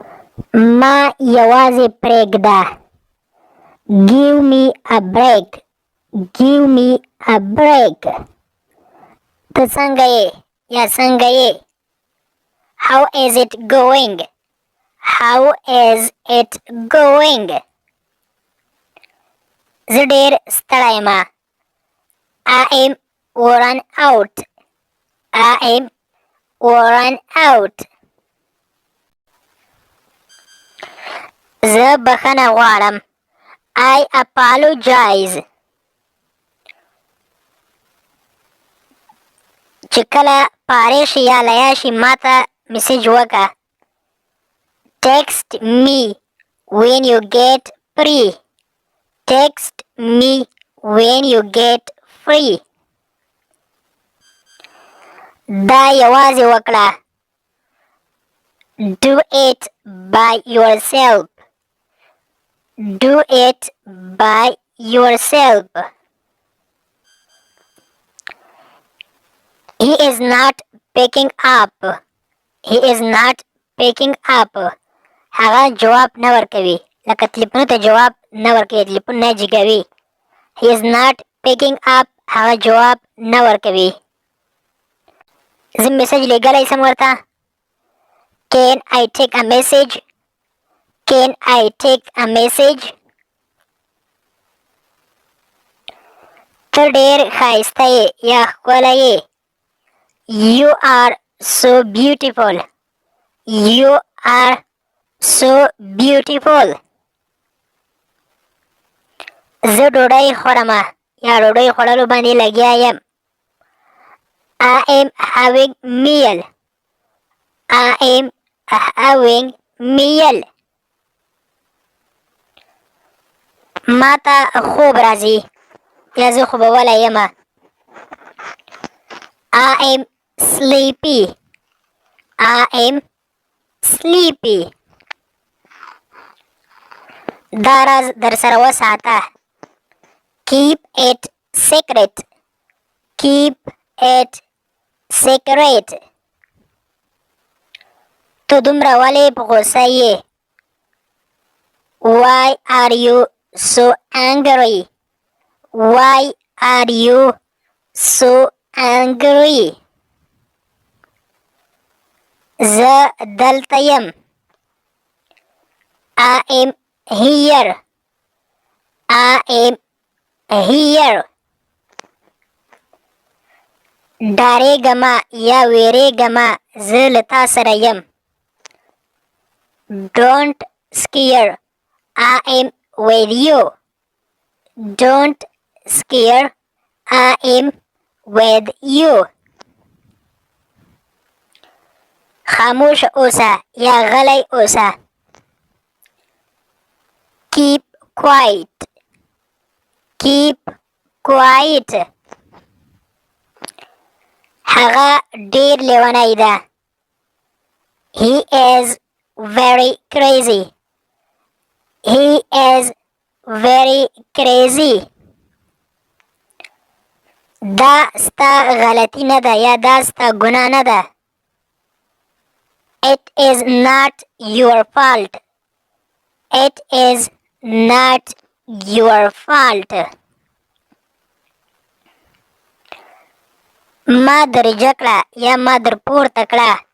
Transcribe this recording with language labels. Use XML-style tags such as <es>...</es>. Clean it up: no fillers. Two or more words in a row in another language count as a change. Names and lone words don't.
<ps>ما یوازې پرېږده.</ps> <en>Give me a break. Give me a break.</en> <ps>ته څنګه یې یا څنګه یې.</ps> <en>How is it going? How is it going?</en> <ps>زه ډېر ستړی یم.</ps> <en>I am worn out. I am worn out.</en> <ps>زه بخښنه غواړم.</ps> <en>I apologize.</en> <ps>چې کله پاره شي یا لیا شي ما ته میسیج وکړه.</ps> <en>Text me when you get free. Text me when you get free.</en> <ps>دا یوازې وکړه.</ps> <en>Do it by yourself. Do it by yourself. He is not picking up. He is not picking up.</en> <ps>هغه جواب نه ورکوي. لکه تلیفونو ته جواب نه ورکوي. تلیفون نه جګوي.</ps> <en>He is not picking up.</en> <ps>هغه جواب نه ورکوي. زه میسج لګلی سم ورته.</ps> <en>Can I take a message? Can I take a message?</en> <ps>ته ډېر ښایسته یې یا ښکلی یې.</ps> <en>You are so beautiful. You are so beautiful.</en> <ps>زه ډوډۍ خورم یا ډوډۍ خوړلو باندې لګیا یم.</ps> <en>I am having meal. I am having meal.</en> <ps>ما ته خوب راځي یا زه خوبولی یم.</ps> <en>I am sleepy. I am sleepy.</en> <ps>دا راز در سره وساته.</ps> <en>Keep it secret. Keep it secret.</en> <ps>ته دومره ولې په غوسه یې.</ps> <en>Why are you so angry? Why are you so angry?</en> <ps>زه دلته یم.</ps> <en>I am here. I am here.</en> <ps>ډارېږمه یا وېرېږمه زه له تا سره یم.</ps> <en>Don't scare. I am with you. Don't scare. I am with you.</en> <ps>خاموش اوسه یا غلی اوسه.</ps> <en>Keep quiet. Keep quiet.</en> <ps>هغه ډېر لیونی ده.</ps> <en>He is very crazy. He is very crazy.</en> <ps>دا ستا غلطی نه ده یا دا ستا ګناه نه ده.</ps> <en>It is not your fault. It is not your fault.</en> <ps>ما درجه کړه یا ما در پورته کړه.</ps>